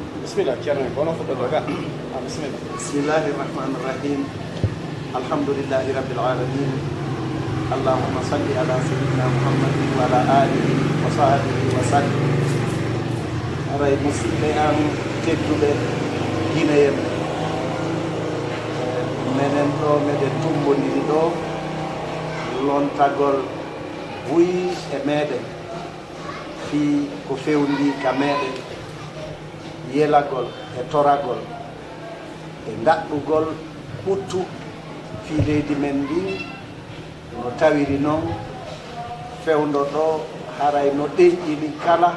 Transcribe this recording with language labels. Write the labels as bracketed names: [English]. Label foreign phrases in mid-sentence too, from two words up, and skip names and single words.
[Fula] bismillah ceerno bono fuɗɗoto ga bismillah. [Arabic] بسم الله الرحمن الرحيم. الحمد لله رب العالمين. اللهم صل على سيدنا محمد وعلى آله وصحبه وسلم. [Fula] Aray musidɓe am tedduɓe guinéen menen ɗo meɗen tumbodiri ɗo lontagol buyi e meɗen fi ko fewndi ka meɗen yelagol e toragol e daɗɗugol ɓuttu fi leydi men ndi no tawiri noon fewndo ɗo haray no ɗeƴƴini kala